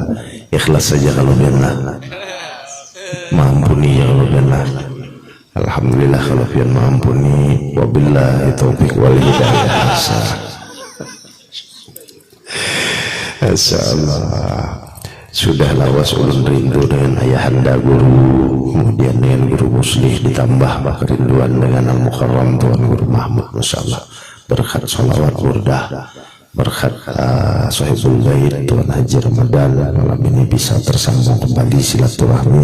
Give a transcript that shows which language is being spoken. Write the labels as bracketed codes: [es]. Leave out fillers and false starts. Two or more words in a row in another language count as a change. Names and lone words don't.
[bjn] Ikhlas saja kalau bian lah. Mampuni ya kalau bian lah. Alhamdulillah kalau bian mampuni. [ar] وبالله التوفيق والهداية. [bjn] Masyaallah. Sudah lawas ulun rindu dengan ayahanda guru, kemudian dengan guru muslih, ditambah kerinduan dengan Al-Mukarram Tuan Guru Mahmud. Masyaallah. [id] Berkat sholawat burdah, berkat sahibul bait Tuan Haji Ramadan, malam ini bisa tersambung kembali silaturahmi.